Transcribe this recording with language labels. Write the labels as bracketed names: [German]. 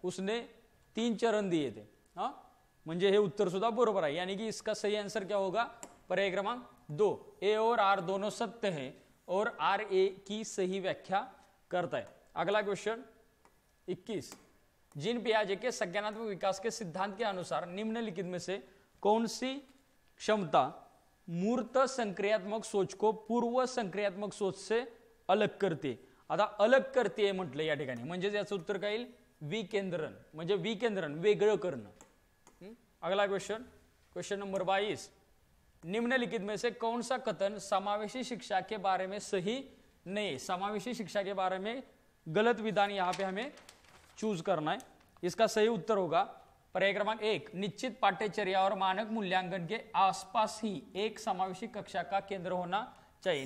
[Hindi] उसने 3 चरण दिए थे। हाँ, [Marathi] म्हणजे हे उत्तर सुद्धा बरोबर आहे, [Hindi] यानी कि इसका सही आंसर क्या होगा, पर्याय क्रमांक 2, ए और आर दोनों सत्य हैं और आर ए की सही व्याख्या करता है। अगला क्वेश्चन 21, जीन पियाजे के संज्ञानात्मक विकास के सिद्धांत के अनुसार निम्नलिखित में से कौन सी क्षमता मूर्त संक्रियात्मक सोच को पूर्व संक्रियात्मक सोच से अलग करते। [Marathi] आता अलग करते म्हटलं या ठिकाणी, म्हणजे याचं उत्तर काय येईल, विकेंद्रण, म्हणजे विकेंद्रण वेगळं करणं। [Hindi] अगला क्वेश्चन, क्वेश्चन नंबर 22, निम्नलिखित में से कौन सा कथन समावेशी शिक्षा के बारे में सही नहीं। समावेशी शिक्षा के बारे में गलत विधान यहां पे हमें चूज करना है। इसका सही उत्तर होगा पर्याय क्रमांक 1, निश्चित पाठ्यचर्या और मानक मूल्यांकन के आसपास ही एक समावेशी कक्षा का केंद्र होना चाहिए।